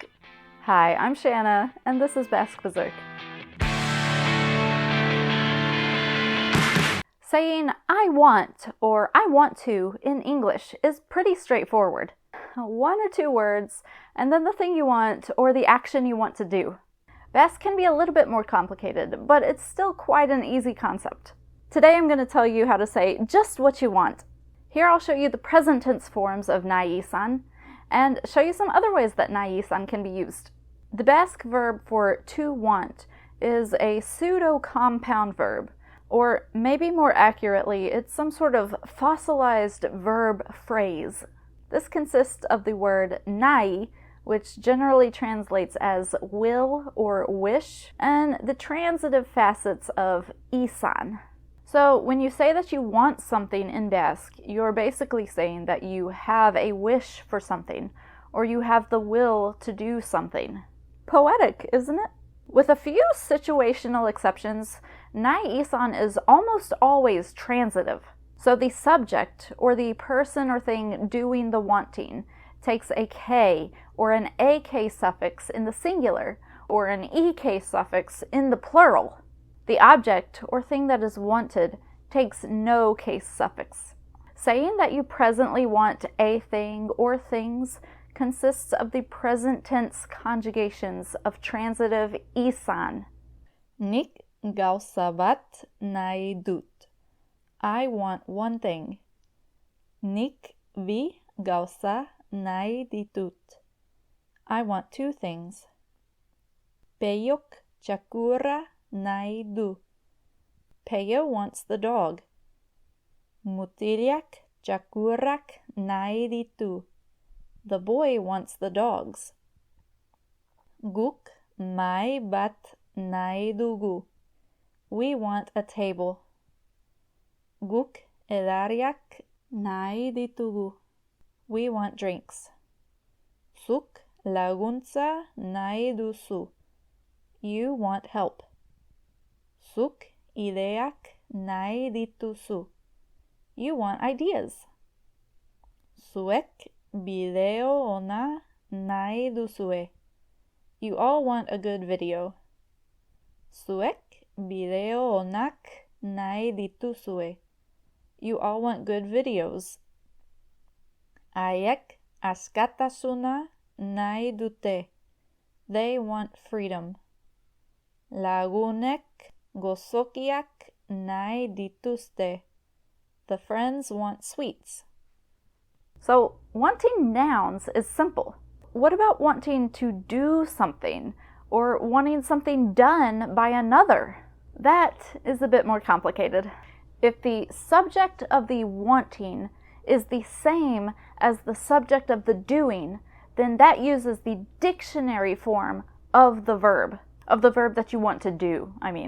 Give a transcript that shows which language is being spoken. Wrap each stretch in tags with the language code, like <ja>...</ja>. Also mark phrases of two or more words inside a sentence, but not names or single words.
<en>Hi, I'm Shanna, and this is Basque Berserk. Saying I want or I want to in English is pretty straightforward. One or two words, and then the thing you want or the action you want to do. Basque can be a little bit more complicated, but it's still quite an easy concept. Today I'm going to tell you how to say just what you want. Here I'll show you the present tense forms of</en> <eu>nahi izan</eu> <en>and show you some other ways that</en> <eu>nahi izan</eu> <en>can be used. The Basque verb for to want is a pseudo-compound verb, or maybe more accurately, it's some sort of fossilized verb phrase. This consists of the word nahi, which generally translates as will or wish, and the transitive facets of izan. So when you say that you want something in Basque, you're basically saying that you have a wish for something, or you have the will to do something. Poetic, isn't it? With a few situational exceptions,</en> <eu>nahi izan</eu> <en>is almost always transitive. So the subject, or the person or thing doing the wanting, takes a k or an ak suffix in the singular, or an ek suffix in the plural. The object, or thing that is wanted, takes no case suffix. Saying that you presently want a thing or things consists of the present tense conjugations of transitive izan.</en> <eu>Nik gauza bat nahi dut.</eu> <en>I want one thing.</en> <eu>Nik bi gauza nahi ditut.</eu> <en>I want two things.</en> <eu>Peyok txakurra nahi du.</eu> <en>Peyo wants the dog.</en> <eu>Mutilak txakurrak nahi ditu.</eu> <en>The boy wants the dogs.</en> <eu>Guk mahai bat nahi dugu.</eu> <en>We want a table.</en> <eu>Guk edariak nahi ditugu.</eu> <en>We want drinks.</en> <eu>Zuk laguntza nahi duzu.</eu> <en>You want help.</en> <eu>Zuk ideak nahi dituzu.</eu> <en>You want ideas.</en> <eu>Zuek bideo ona nahi duzue.</eu> <en>You all want a good video.</en> <eu>Zuek bideo onak nahi dituzue.</eu> <en>You all want good videos.</en> <eu>Haiek askatasuna nahi dute.</eu> <en>They want freedom.</en> <eu>Lagunek gozokiak nahi dituzte.</eu> <en>The friends want sweets. So, wanting nouns is simple. What about wanting to do something, or wanting something done by another? That is a bit more complicated. If the subject of the wanting is the same as the subject of the doing, then that uses the dictionary form of the verb that you want to do, I mean.</en>